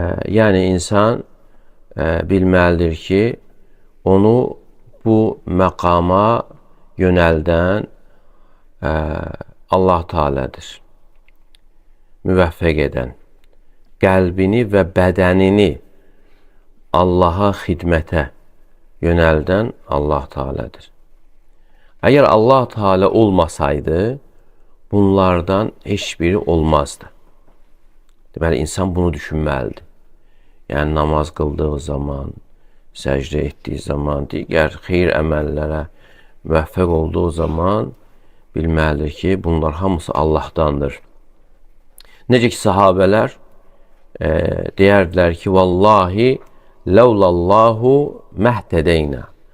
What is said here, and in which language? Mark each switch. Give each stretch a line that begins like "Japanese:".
Azerbaijani: Yəni insan bilməlidir ki, onu bu məqama yönəldən Allah Teala'dır. Müvəffəq edən, qəlbini və bədənini Allaha xidmətə yönəldən Allah Teala'dır. Əgər Allah Teala olmasaydı, bunlardan heç biri olmazdı. Deməli, insan bunu düşünməlidir. Yəni, namaz qıldığı zaman, səcdə etdiyi zaman, digər xeyir əməllərə müvəffəq olduğu zaman bilməlidir ki, bunlar hamısı Allahdandır. Necə ki, sahabələr deyərdilər ki,
Arabic: vallahi ləvlallahu məhtədeynə.